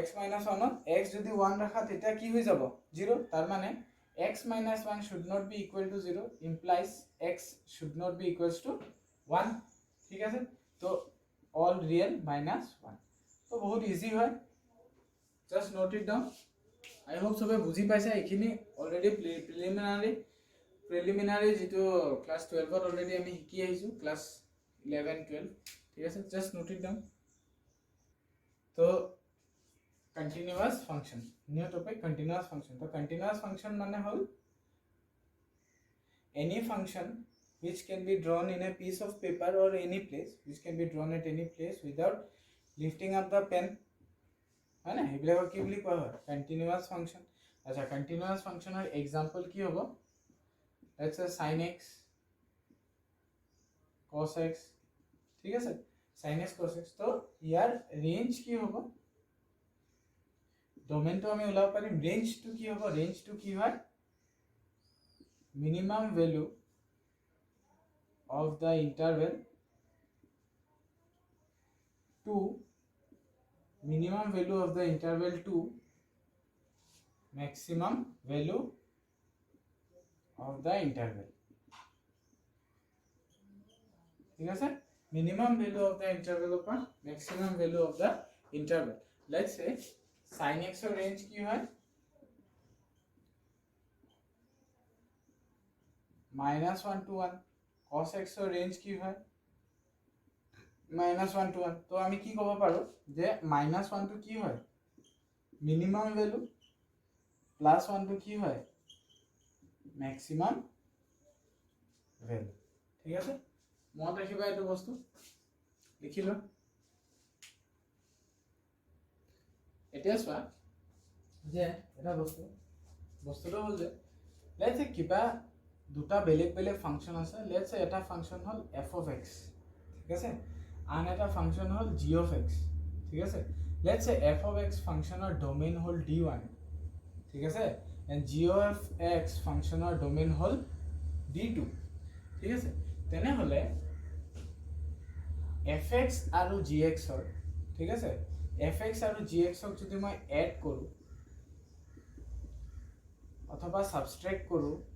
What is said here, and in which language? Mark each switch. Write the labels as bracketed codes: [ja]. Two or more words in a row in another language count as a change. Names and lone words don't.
[as] x - 1 ত x যদি 1 ৰাখা তেতিয়া কি হৈ যাব 0 তাৰ মানে [en] x - 1 should not be equal to 0 implies x should not be equals to 1 [as] ঠিক আছে তো [en] all real minus 1 [as] তো বহুত ইজি হয় [en] just note it down I hope [as] সবে বুজি পাইছা এখিনি [en] already preliminary [as] যেটো ক্লাস 12 ত অলরেডি আমি শিকি আহিছো ক্লাস 11 12 ঠিক আছে [en] just note it down [as] তো [en] continuous function new topic continuous function [as] তো [en] continuous function [as] মানে হল [en] any function which can be drawn in a piece of paper or any place which can be drawn at any place without lifting up the pen [hi] है ना [as] হ'বলৈ কী বুলি কোৱা হয় [en] continuous function আচ্ছা continuous function এর एग्जांपल [as] কি হ'ব [en] let's say sin x cos x [as] ঠিক আছে [en] sin x cos x [as] তো ইয়াৰ রেঞ্জ কি হ'ব ডোমেইন তো আমি উলাব পাৰিম [en] range to [as] কি হ'ব [en] range to [as] কি হয় [en] minimum value of the interval to minimum value of the interval to maximum value of the interval [as] ঠিক আছে [en] minimum value of the interval upon maximum value of the interval let's say sin x or range [as] কি হয় [en] -1 to 1 cos x or range [as] কি হয় [en] -1 to 1 [as] তো আমি কি কব পাৰো যে [en] -1 to [as] কি হয় [en] minimum value +1 to [as] কি হয় [en] maximum value [as] ঠিক আছে মনত ৰাখিবা এটো বস্তু লিখিলো এতিয়া চোৱা যে এটা বস্তুটো হল যে [en] let's say [as] কিবা দুটা বেলেগ বেলেগ ফাংশন আছে লেটস সে এটা ফাংশন হল [en] f of x [as] ঠিক আছে আন এটা ফাংশন হল [en] g of x [as] ঠিক আছে [en] let's say f of x [as] ফাংশনৰ ডোমেইন হল d1 ঠিক আছে [en] and g of x [as] ফাংশনৰ ডোমেইন হল d2 ঠিক আছে তেনে হলে fx আৰু gx ৰ ঠিক আছে fx আৰু gx ক যদি মই এড কৰো অথবা সাবট্ৰেক্ট কৰো